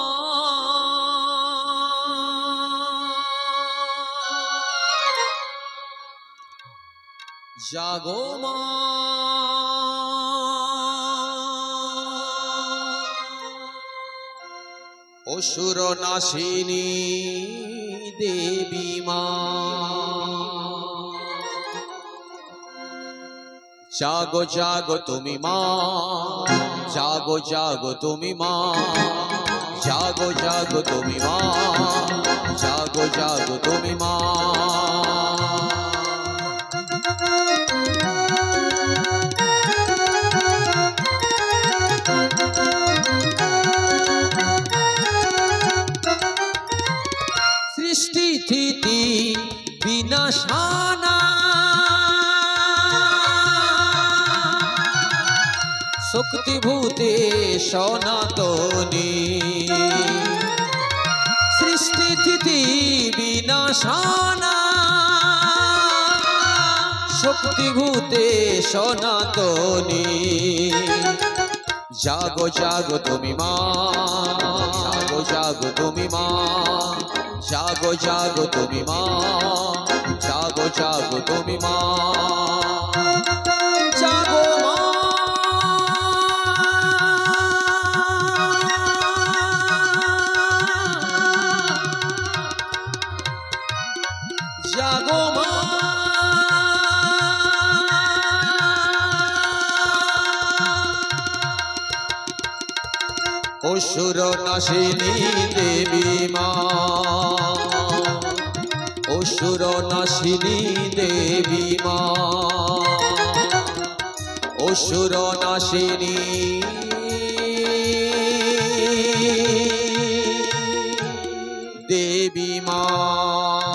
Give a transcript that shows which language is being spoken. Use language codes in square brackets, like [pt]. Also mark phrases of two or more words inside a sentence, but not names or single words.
[bn] জাগো মা অসুর নাশিনী দেবী মা জাগো জাগো তুমি মা জাগো জাগো তুমি মা জাগো জাগো তুমি মা জাগো জাগো তুমি মা [sa] सृष्टि स्थिति विनाशाना शक्तिभूते सनातनी सृष्टि स्थिति विनाशाना शक्तिभूते सनातनी [bn] জাগো জাগো তুমি মা জাগো জাগো তুমি মা জাগো জাগো তুমি মা জাগো জাগো তুমি মা জাগো মা জাগো মা অসুর নাশিনী দেবী মা অসুর নাশিনী দেবী মা অসুর নাশিনী দেবী মা